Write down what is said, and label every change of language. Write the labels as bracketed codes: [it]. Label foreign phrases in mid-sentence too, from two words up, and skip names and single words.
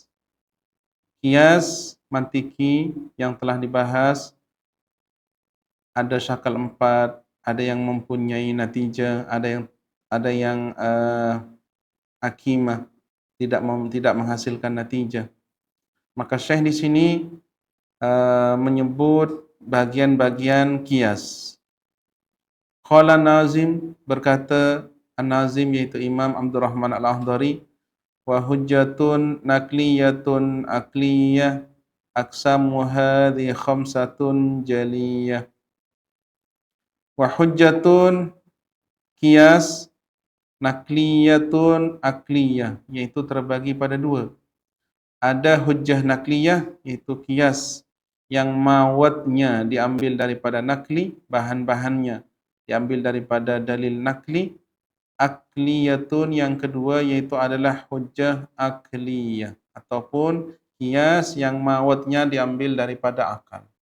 [ar] قياس منطقي [id] yang telah dibahas ada syakal 4, ada yang mempunyai natijah, ada yang akimah, tidak menghasilkan natijah. Maka Syekh di sini menyebut bagian-bagian qiyas. [ar] قال الناظم, [id] berkata An-Nazim yaitu [ar] Imam Abdurrahman Al-Akhdari, وحجة نقلية عقلية أقسام هذي خمسة جلية. وحجة قياس نقلية عقلية, [id] yaitu terbagi pada dua. Ada [ar] حجة نقلية, [id] yaitu qiyas yang mawatnya diambil daripada nakli, bahan-bahannya diambil daripada [ar] دليل نقلي. [id] Akliyatun yang kedua yaitu adalah [ar] حجة عقلية [id] ataupun qiyas yang mawatnya diambil daripada akal.